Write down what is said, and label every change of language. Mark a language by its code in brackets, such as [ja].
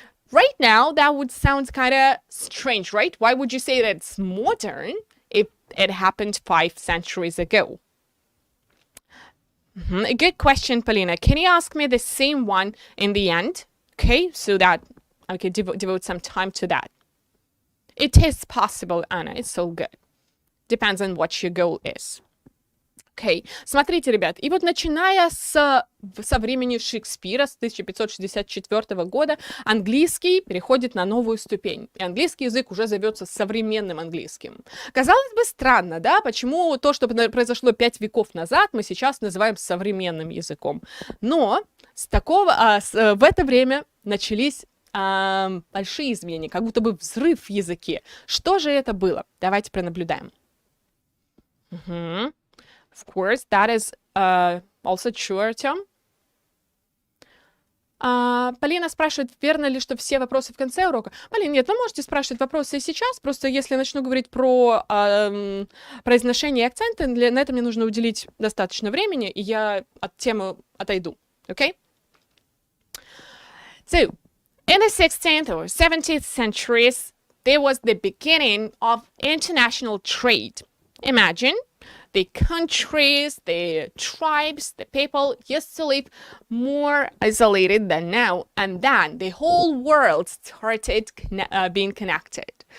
[en] Right now, that would sound kind of strange, right? Why would you say that it's modern if it happened 5 centuries ago? A good question, Polina. Can you ask me the same one in the end? Okay, so that I could devote some time to that. It is possible, Anna. It's all good. Depends on what your goal is. [ru] Окей, смотрите, ребят, и вот начиная со времени Шекспира, с 1564 года, английский переходит на новую ступень. И английский язык уже зовется современным английским. Казалось бы, странно, да, почему то, что произошло 5 веков назад, мы сейчас называем современным языком. Но в это время начались большие изменения, как будто бы взрыв в языке. Что же это было? Давайте пронаблюдаем. [en] Of course, that is also true, Артем. [ru] Полина спрашивает, верно ли, что все вопросы в конце урока? Полина, нет, вы можете спрашивать вопросы и сейчас, просто если я начну говорить про произношение и акценты, на это мне нужно уделить достаточно времени, и я от темы отойду, okay? [en] So, in the 16th or 17th centuries, there was the beginning of international trade. Imagine the countries, the tribes, the people used to live more isolated than now, and then the whole world started being connected.